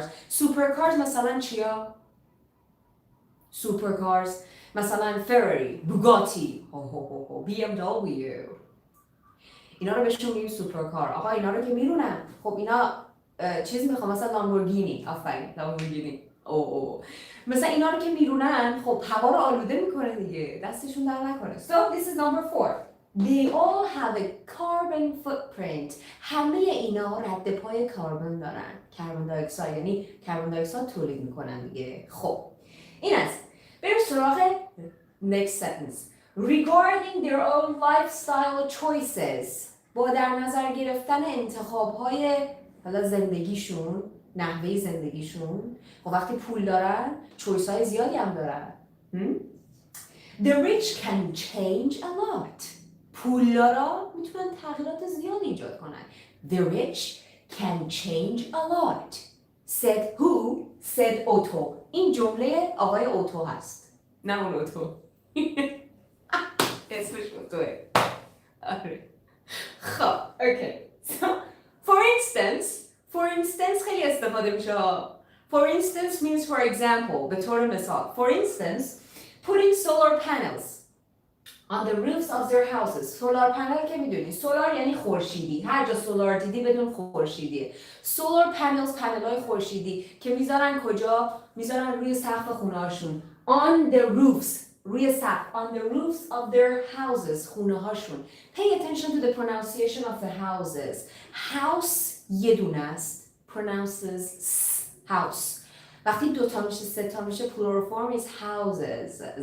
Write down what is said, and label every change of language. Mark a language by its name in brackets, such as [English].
[Persian] Supercars مثلا چیا؟ Supercars مثلا فراری، بوگاتی، BMW. اینا رو بهشون میگیم سوپرکار. آقا اینا رو که میرونن، خب اینا چیز میخوام مثلا لامبورگینی. آفرین لامبورگینی. مثلا اینا رو که میرونن خب هوا رو آلوده میکنه دیگه، دستشون در نکنه. [English] So this is number four. They all have a carbon footprint. [Persian] همه اینا رد پای کربن دارن. کربن دی اکساید یعنی کربن دی اکساید تولید میکنن دیگه. خب این است. بریم سراغ [English] next sentence. Regarding their own lifestyle choices. [Persian] با در نظر گرفتن انتخاب‌های حالا زندگیشون، نحوه زندگیشون. خب وقتی پول دارن، چویس‌های زیادی هم دارن. [English] The rich can change a lot. [Persian] پولدارا میتونن تغییرات زیادی ایجاد کنن. [English] The rich can change a lot. Said who? Said Otto. [Persian] این جمله آقای اوتو هست. نه اون اوتو. اسمش اوتوه. خب، okay. [English] So, for instance [Persian] خیلی استفاده میشه. [English] For instance means for example. [Persian] به طور مثال. [English] For instance, putting solar panels on the roofs of their houses. [Persian] سولار پنل که میدونی، سولار یعنی خورشیدی. هر جا سولار دیدی بدون خورشیدیه. سولار پنلز، پنل‌های خورشیدی که میذارن کجا؟ میذارن روی سقف خونه‌هاشون. [English] On the roofs. [Persian] روی سقف. [English] On the roofs of their houses. [Persian] خونه‌هاشون. [English] Pay attention to the pronunciation of the houses. [Persian] House یه دونه است. [English] Pronounces house. [Persian] وقتی دو تا میشه سه تا میشه [English] plural form is houses.